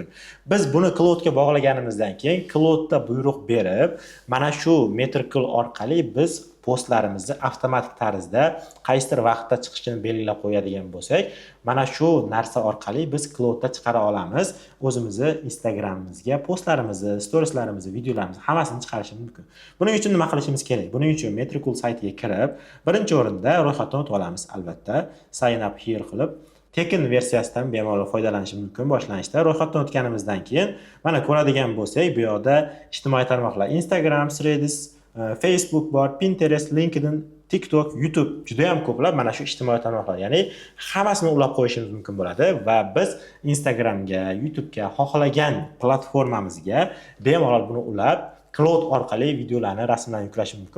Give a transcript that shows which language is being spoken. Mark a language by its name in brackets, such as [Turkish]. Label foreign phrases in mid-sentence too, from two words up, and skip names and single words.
[Uzbek] Biz buni Claude ga bog'laganimizdan keyin Claude da buyruq berib, mana shu Metrical orqali biz postlarimizni avtomatik tarzda qaysidir vaqtda chiqishini belgilab qo'yadigan bo'lsak, mana shu narsa orqali biz Claude da chiqara olamiz. O'zimizni Instagramimizga postlarimizni, storieslarimizni, videolarimizni hammasini chiqarishimiz mumkin. Buning uchun nima qilishimiz kerak? Buning uchun Metrical saytiga kirib, birinchi o'rinda ro'yxatdan o'tib olamiz albatta. [English] Sign up here [Uzbek] qilib, tekin versiyasidan bemalol foydalanishimiz mumkin boshlanishda. Ro'yxatdan o'tganimizdan keyin mana ko'radigan bo'lsak, bu yerda ijtimoiy tarmoqlar Instagram, Threads, Facebook bor, Pinterest, LinkedIn, TikTok, YouTube juda ham ko'plab mana shu ijtimoiy tarmoqlar, ya'ni hammasini ulab qo'yishimiz mumkin bo'ladi va biz Instagramga, YouTube'ga, xohlagan platformamizga bemalol buni ulab Claude orqali videolarni, rasmlarni yuklash mumkin.